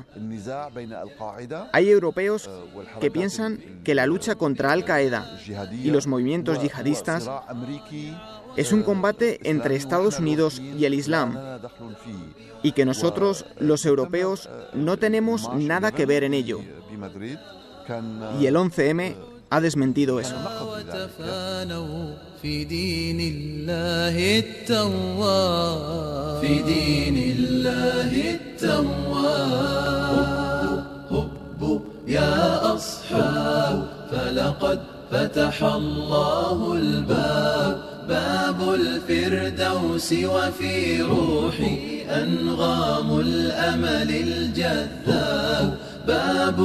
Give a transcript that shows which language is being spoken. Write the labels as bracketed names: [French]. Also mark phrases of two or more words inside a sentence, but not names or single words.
[Spanish] Hay europeos que piensan que la lucha contra Al-Qaeda y los movimientos yihadistas es un combate entre Estados Unidos y el Islam, y que nosotros, los europeos, no tenemos nada que ver en ello. Y el 11M ha desmentido eso. [Arabic] في دين الله التواب في دين الله التواب هبوا يا أصحاب فلقد فتح الله الباب باب الفردوس وفي روحي أنغام الأمل الجذاب باب